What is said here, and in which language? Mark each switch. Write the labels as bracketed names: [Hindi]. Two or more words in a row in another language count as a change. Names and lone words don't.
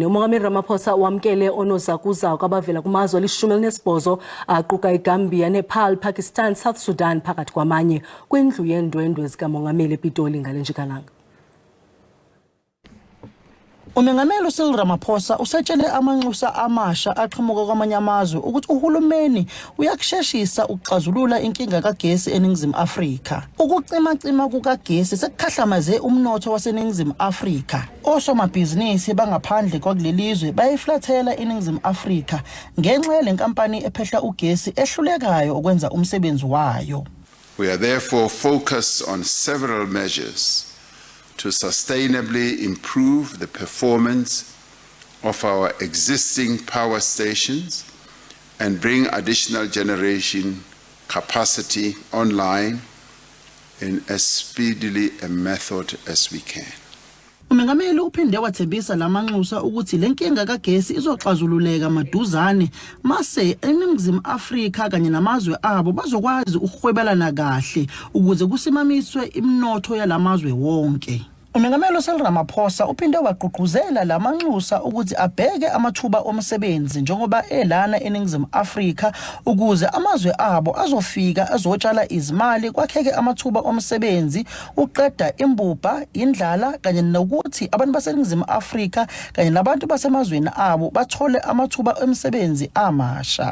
[Xhosa] Umongameli Ramaphosa wamkele oonozakuzaku abavela kumazwe ali-18 aquka iGambia, Nepal, Pakistan, South Sudan phakathi kwamanye kwindlu yeendwendwe zikamongameli ePitoli ngale njikalanga. [Zulu] Umongameli Ramaphosa usetshele amanxusa amasha aqhamuka kwamanye amazwe ukuthi uhulumeni uyakusheshisa ukuxazulula inkinga kagesi eNingizimu Afrika. Ukucima kukagesi sekukhahlamaze umnotho waseNingizimu Afrika. Osomabhizinisi bangaphandle kwakulelizwe bayiflathela eNingizimu Afrika ngenxa yelenkampani ephehla ugesi ehlulekayo ukwenza umsebenzi wayo. [English] We are therefore focused on several measures to sustainably improve the performance of our existing power stations and bring additional generation capacity online in as speedily a method as we can. [Zulu] Umongameli uphinde wathembisa lamanxusa ukuthi lenkinga kagesi izoxazululeka maduzane mase eNingizimu Afrika kanye namazwe abo bazokwazi ukuhwebelana kahle ukuze kusimamiswe imnotho yalamazwe wonke. Umongameli Ramaphosa uphinde wagqugquzela lamanxusa ukuthi abheke amathuba omsebenzi njengoba elana eNingizimu Afrika ukuze amazwe abo azofika azotshala izimali kwakheke amathuba omsebenzi uqeda imbubha, indlala kanye nokuthi abantu baseNingizimu Afrika kanye nabantu basemazweni abo bathole amathuba omsebenzi amasha.